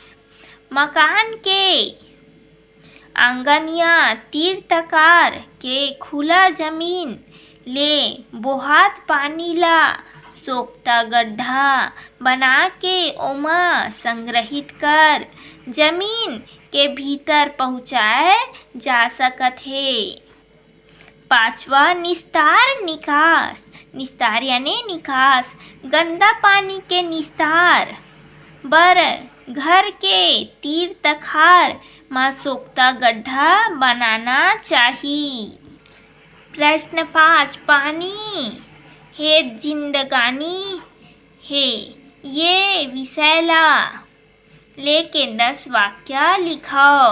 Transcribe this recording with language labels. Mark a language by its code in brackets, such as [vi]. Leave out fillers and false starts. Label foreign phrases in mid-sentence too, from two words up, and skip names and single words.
[hne] मकान के आंगन या तीर्थकार के खुला जमीन ले बोहात पानी ला सोख्ता गड्ढा बना के ओमा संग्रहित कर जमीन के भीतर पहुँचाए जा सकत है। पांचवा, निस्तार निकास। निस्तार यानी निकास। गंदा पानी के निस्तार बर घर के तीर तखार में सोख्ता गड्ढा बनाना चाहिए। प्रश्न 5, पानी है जिंदगानी है ये विषय ला लेके 10 वाक्य लिखाओ।